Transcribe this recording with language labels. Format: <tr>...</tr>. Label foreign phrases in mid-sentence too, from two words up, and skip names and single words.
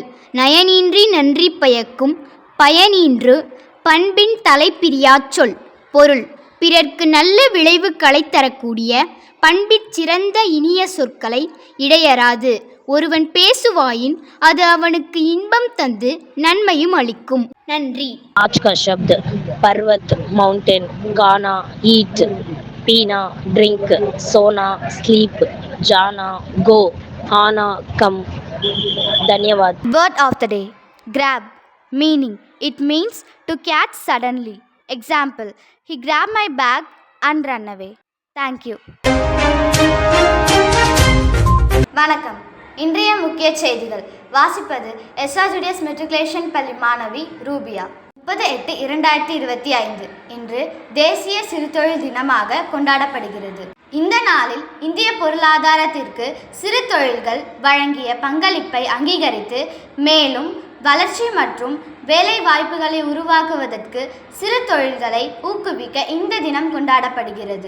<ta>நயனின்றி நன்றி பயக்கும் பயனின்று பண்பின் தலைப்பிரியாச் சொல். பொருள்: பிறர்க்கு நல்ல விளைவுகளை தரக்கூடிய பண்பிற் சிறந்த இனிய சொற்களை இடையராது ஒருவன் பேசுவாயின் அது அவனுக்கு இன்பம் தந்து நன்மையும் அளிக்கும். நன்றி.</ta> <hi>आज का शब्द पर्वत, माउंटेन, गाना, ईट, पीना, ड्रिंक, सोना, स्लीप, जाना, गो, आना, कम. धन्यवाद.</hi> <en>Word of the day: grab. Meaning: it means to catch suddenly. Example: he grabbed my bag and ran away. Thank you.</en> <ta>வணக்கம். இன்றைய முக்கிய செய்திகள் வாசிப்பது SRGDS மெட்ரிகுலேஷன் பள்ளி மாணவி ரூபியா. 30/8/2025 இன்று தேசிய சிறுதொழில் தினமாக கொண்டாடப்படுகிறது. இந்த நாளில் இந்திய பொருளாதாரத்திற்கு சிறு தொழில்கள் வழங்கிய பங்களிப்பை அங்கீகரித்து மேலும் வளர்ச்சி மற்றும் வேலை வாய்ப்புகளை உருவாக்குவதற்கு சிறு தொழில்களை ஊக்குவிக்க இந்த தினம் கொண்டாடப்படுகிறது.</ta>